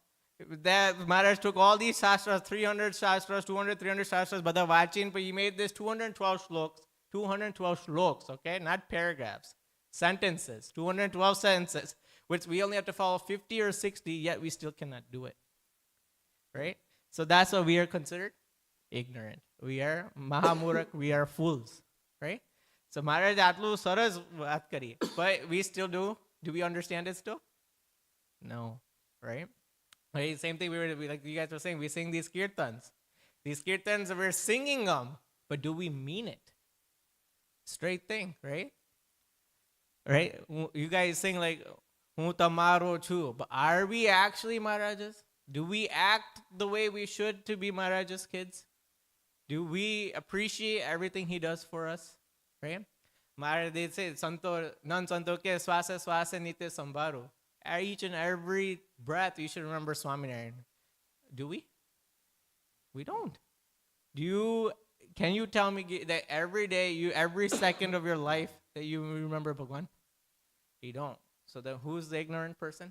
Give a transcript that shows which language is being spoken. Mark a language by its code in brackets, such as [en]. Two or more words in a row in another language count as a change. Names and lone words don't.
[en] That Maharaj took all these Shastras, 300 Shastras, 200, 300 Shastras, but the Vachin, but he made this 212 shloks, okay? Not paragraphs, sentences, 212 sentences, which we only have to follow 50 or 60, yet we still cannot do it, right? So that's why we are considered ignorant. We are Mahamurak, we are fools, right? [gu] So મહારાજ આટલું સરસ વાત કરી, [en] but we still do. Do we understand it still? No, right? Right, same thing like you guys were saying, we sing these kirtans. These kirtans, we're singing them, but do we mean it? Straight thing, right? Right? You guys sing like, [gu] તમારો છું, [en] but are we actually Maharajas? Do we act the way we should to be Maharaja's kids? Do we appreciate everything he does for us? Right? Maharaj, they say, [gu] સંતો, નોન સંતો કે શ્વાસ શ્વાસ નીતે સંભારું. [en] Each and every breath, you should remember Swaminarayan. Do we? We don't. Do you can you tell me that every day, every second of your life that you remember Bhagwan? You don't. So then who's the ignorant person?